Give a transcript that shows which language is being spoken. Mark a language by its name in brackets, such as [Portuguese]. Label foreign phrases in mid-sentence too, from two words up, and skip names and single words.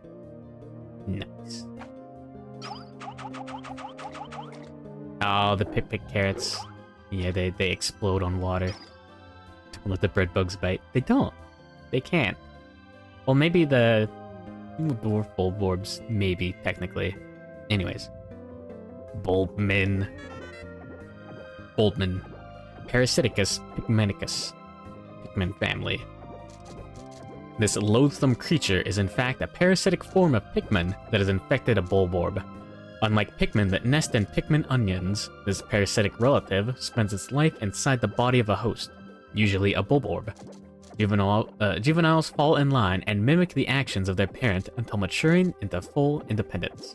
[English] Nice. Oh, the Pick carrots. Yeah, they explode on water. Don't let the bread bugs bite. They don't. They can't. Well, maybe the dwarf Bulborbs, maybe, technically. Anyways. Bulbman. Parasiticus Pikmenicus. Pikmin family. This loathsome creature is in fact a parasitic form of Pikmin that has infected a Bulborb. Unlike Pikmin that nest in Pikmin onions, this parasitic relative spends its life inside the body of a host, usually a Bulborb. Juveniles fall in line and mimic the actions of their parent until maturing into full independence.